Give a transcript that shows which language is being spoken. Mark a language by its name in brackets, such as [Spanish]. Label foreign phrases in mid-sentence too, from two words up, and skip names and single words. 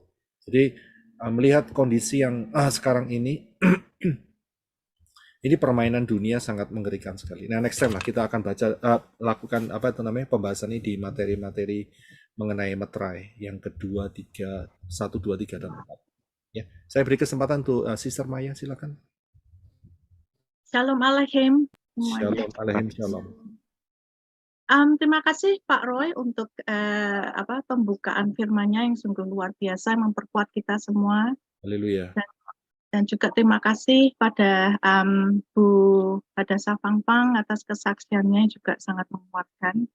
[Indonesian] Jadi melihat kondisi yang sekarang ini, ini permainan dunia sangat mengerikan sekali. Nah, [English] next time [Indonesian] lah kita akan lakukan pembahasan ini di materi-materi mengenai meterai yang kedua, 3, 1, 2, 3, dan 4. Ya, saya beri kesempatan untuk Sister Maya, silakan. [Hebrew] Shalom Aleichem. Shalom Aleichem, shalom. [Indonesian] Terima kasih Pak Roy untuk pembukaan firman-Nya yang sungguh luar biasa, memperkuat kita semua. Haleluya. Dan juga terima kasih pada Bu Hadasa Fangfang atas kesaksiannya, juga sangat menguatkan.